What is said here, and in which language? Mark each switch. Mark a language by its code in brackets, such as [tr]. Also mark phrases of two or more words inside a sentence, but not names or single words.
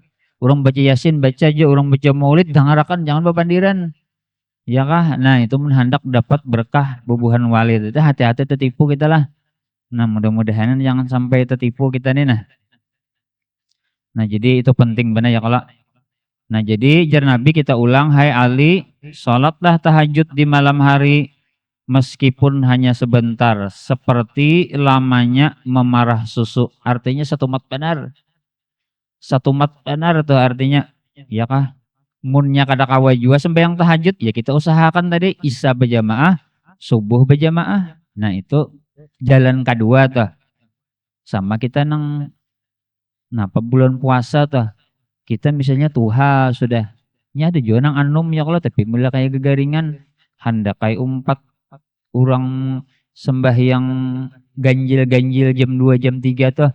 [bjn] Orang baca yasin baca aja, orang baca maulid dengarakan jangan bepandiran. Ya kah? Nah, itu hendak dapat berkah bubuhan wali itu. Hati-hati tertipu kita lah. Nah, mudah-mudahan jangan sampai tertipu kita nih nah. Nah, jadi itu penting benar ya kalau. Nah, jadi jar Nabi kita ulang, hai Ali, [id] sholatlah tahajud di malam hari meskipun hanya sebentar, seperti lamanya memarah susu. [bjn] Artinya satu mat benar. Satu mat benar tuh artinya, ya kah? Munnya kada kawa jua sembahyang tahajud, ya kita usahakan tadi isya berjamaah, subuh berjamaah. Nah, itu jalan kedua tuh. Sama kita bulan puasa tuh. Kita misalnya tuha sudah. Nya ada juga nang anum ya kalau tapi mulai kayak gegaringan hendak kayak umpat orang sembahyang ganjil jam 2 jam 3 tuh.